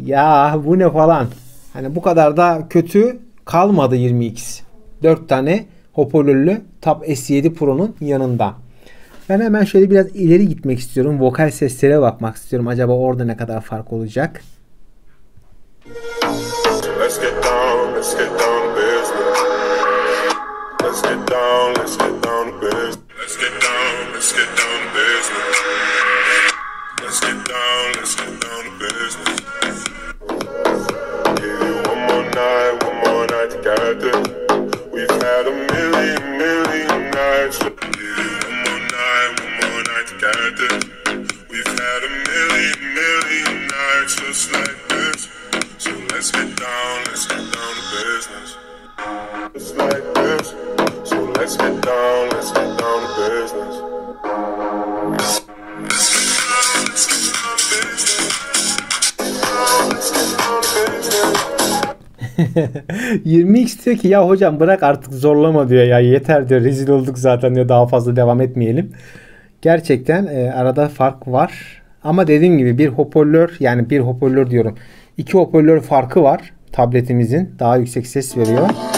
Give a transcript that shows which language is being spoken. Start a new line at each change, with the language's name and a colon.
Turkish: Ya bu ne falan. Hani bu kadar da kötü kalmadı 20X. 4 tane hoparlörlü Tab S7 Pro'nun yanında. Ben hemen şöyle biraz ileri gitmek istiyorum. Vokal seslere bakmak istiyorum. Acaba orada ne kadar fark olacak?
English: Let's get down, let's get down to business. Let's get down, let's get down to business. Let's get down, let's get down to business. Let's get down, let's get down to business. Give you one more night to get this. We've had a million nights. Give you one more night to get this. We've had a million nights just like this. So let's get down to business. Just like this. So let's get down to business. Let's get down to business. Let's get down to business.
Turkish: 20X diyor ki ya hocam bırak artık zorlama diyor, ya yeter diyor, rezil olduk zaten diyor, daha fazla devam etmeyelim. Gerçekten arada fark var ama dediğim gibi bir hoparlör, yani bir hoparlör diyorum, iki hoparlör farkı var. tabletimizin daha yüksek ses veriyor.